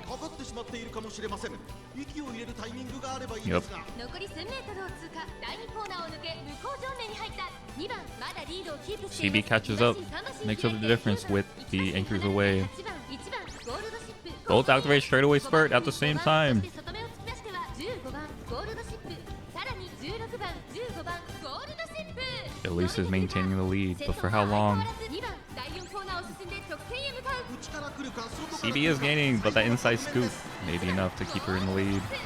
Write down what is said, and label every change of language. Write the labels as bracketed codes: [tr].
[ja] かかってしまっているかもしれません。息を入れるタイミングがあればいいですが。残り1000メートルを通過第2コーナーを抜け向こう上面に入った2番まだリードをキープしています。 [en] CB catches up, makes up the difference with the Anchors Away. [ja] 8番1番ゴールドシップ [en] Both activate straightaway spurt at the same time. [ja] そして外目を突き出しては15番ゴールドシップさらに16番15番ゴールドシップ [en] At least is maintaining the lead, but for how long? [ja] 2番第4コーナーを進んで直線へ向かう。内から来るか外から来るか [en] CB is gaining, but that inside scoop may be enough to keep her in the lead.